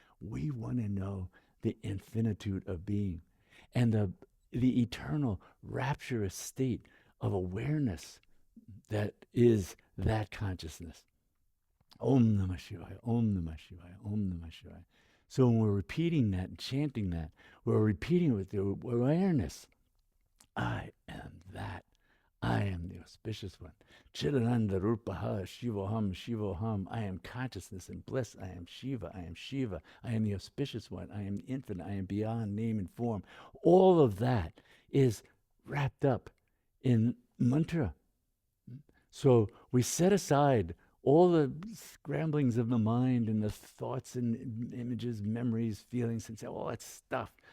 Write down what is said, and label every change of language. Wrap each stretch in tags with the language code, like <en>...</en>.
<en>We want to know the infinitude of being and the eternal rapturous state of awareness that is that consciousness.</en> <sa>Om Namah Shivaya, Om Namah Shivaya,</sa> <en>Om Namah Shivaya. So when we're repeating that and chanting that, we're repeating it with the awareness. I am that. I am the auspicious one.</en> <sa>Chidananda Rupaha Shivoham Shivoham.</sa> <en>I am consciousness and bliss. I am Shiva. I am Shiva. I am the auspicious one. I am infinite. I am beyond name and form. All of that is wrapped up in mantra. So we set aside all the scramblings of the mind and the thoughts and images, memories, feelings, and say, all that stuff.</en>